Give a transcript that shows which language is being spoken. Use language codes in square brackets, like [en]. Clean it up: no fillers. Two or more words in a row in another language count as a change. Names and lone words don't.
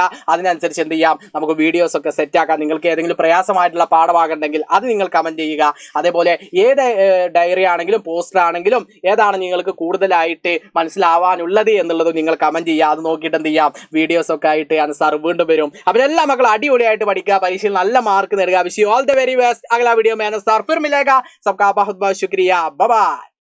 [ml] അതിനനുസരിച്ച് എന്ത് ചെയ്യാം, നമുക്ക് വീഡിയോസ് ഒക്കെ സെറ്റ് ആക്കാം. നിങ്ങൾക്ക് ഏതെങ്കിലും പ്രയാസമായിട്ടുള്ള പാഠഭാഗം ഉണ്ടെങ്കിൽ അത് നിങ്ങൾ കമന്റ് ചെയ്യുക. അതേപോലെ ഏത് ഡയറി ആണെങ്കിലും പോസ്റ്റർ ആണെങ്കിലും ഏതാണ് നിങ്ങൾക്ക് കൂടുതലായിട്ട് മനസ്സിലാവാനുള്ളത് എന്നുള്ളത് നിങ്ങൾ കമന്റ് ചെയ്യുക. അത് നോക്കിയിട്ട് എന്ത് ചെയ്യാം, വീഡിയോസ് ഒക്കെ ആയിട്ട് അൻസാർ വീണ്ടും വരും. അപ്പോൾ എല്ലാ മക്കളും അടിപൊളിയായിട്ട് പഠിക്കുക, പരീക്ഷയിൽ നല്ല മാർക്ക് നേടുക. [en] wish you all the very best. [hi] അഗला वीडियो में अनसार फिर मिलेगा. सबका बहुत बहुत शुक्रिया. [en] bye bye.